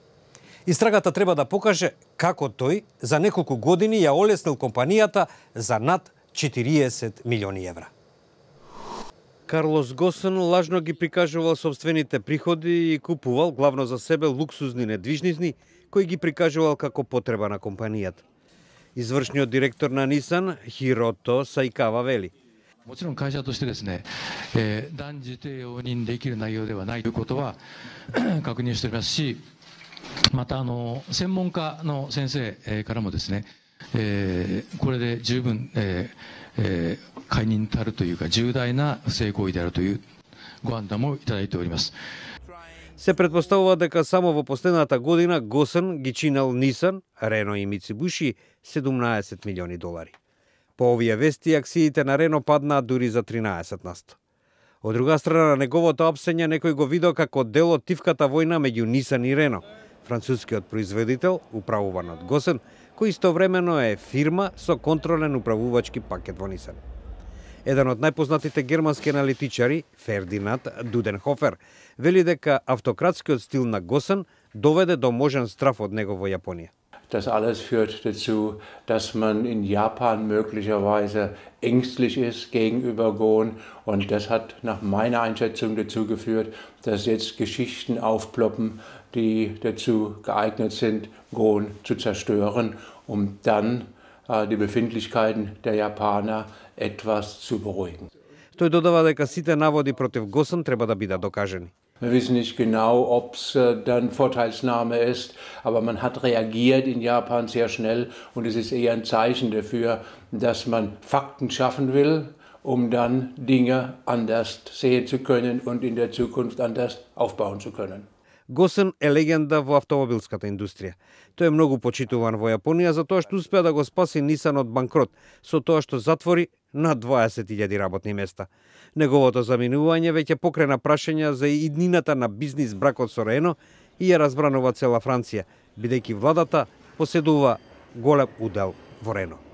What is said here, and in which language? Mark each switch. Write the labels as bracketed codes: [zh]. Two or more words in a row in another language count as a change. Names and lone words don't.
[mk] Истрагата треба да покаже како тој за неколку години ја олеснил компанијата за над 40 милиони евра. Карлос Госен лажно ги прикажувал собствените приходи и купувал главно за себе луксузни недвижници, кои ги прикажувал како потреба на компанијата. Извршниот директор на Нисан, Хирото Саикава, вели: [ja] もちろん会社としてですね、断じて容認できる内容ではないということは確認しておりますし、また専門家の先生からもですね、これで十分解任たるというか重大な不正行為であるというご判断もいただいております。 [mk] Се претпоставува дека само во последната година Госен ги чинел Нисан, Рено и Мицубиши 17 милиони долари. По овие вести, акциите на Рено паднаа дури за 13%. Од друга страна, на неговото апсење некој го видел како дел од тивката војна меѓу Нисан и Рено, францускиот производител, управуван од Госен, кој истовремено е фирма со контролен управувачки пакет во Нисан. Еден од најпознатите германски аналитичари, Фердинанд Дуденхофер, вели дека автократскиот стил на Госен доведе до можен страф од него во Јапонија. [de] Das alles führt dazu, dass man in Japan möglicherweise ängstlich ist gegenüber Gon. Und das hat nach meiner Einschätzung dazu geführt, dass jetzt Geschichten aufploppen, die dazu geeignet sind, Gon zu zerstören, um dann die Befindlichkeiten der Japaner etwas zu beruhigen. [mk] Тој додава дека сите наводи против Госен треба да бидат докажени. [de] Wir wissen nicht genau, ob es dann Vorteilsnahme ist, aber man hat reagiert in Japan sehr schnell und es ist eher ein Zeichen dafür, dass man Fakten schaffen will, um dann Dinge anders sehen zu können und in der Zukunft anders aufbauen zu können. [mk] Госен е легенда во автомобилската индустрија. Тој е многу почитуван во Јапонија за тоа што успеа да го спаси Нисан од банкрот, со тоа што затвори над 20.000 работни места. Неговото заминување веќе покрена прашања за иднината на бизнис бракот со Рено и ја разбранува цела Франција, бидејќи владата поседува голем удел во Рено.